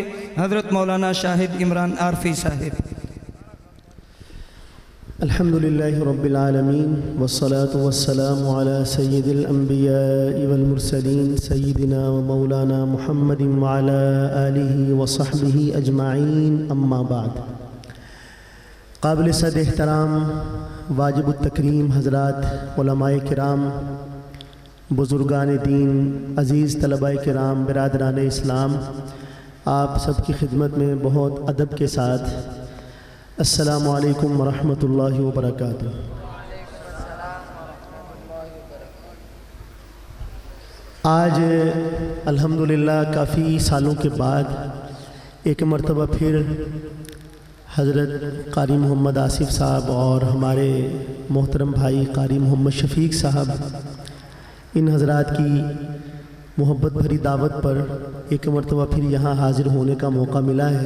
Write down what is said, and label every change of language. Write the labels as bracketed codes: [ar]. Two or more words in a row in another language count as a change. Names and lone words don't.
[ur] حضرت مولانا شاہد عمران عارفی صاحب۔ [ar] الحمدللہ رب العالمین والصلاة والسلام على سید الانبیاء والمرسلین سیدنا و مولانا محمد وعلى آلہ وصحبہ اجمعین، اما بعد۔ [ur] قابل صد احترام واجب التکریم حضرات، علماء کرام، بزرگان دین، عزیز طلباء کرام، برادران اسلام، آپ سب کی خدمت میں بہت ادب کے ساتھ [ar] السلام علیکم ورحمۃ اللہ وبرکاتہ۔ [ur] آج الحمدللہ کافی سالوں کے بعد ایک مرتبہ پھر حضرت قاری محمد آصف صاحب اور ہمارے محترم بھائی قاری محمد شفیق صاحب، ان حضرات کی محبت بھری دعوت پر ایک مرتبہ پھر یہاں حاضر ہونے کا موقع ملا ہے۔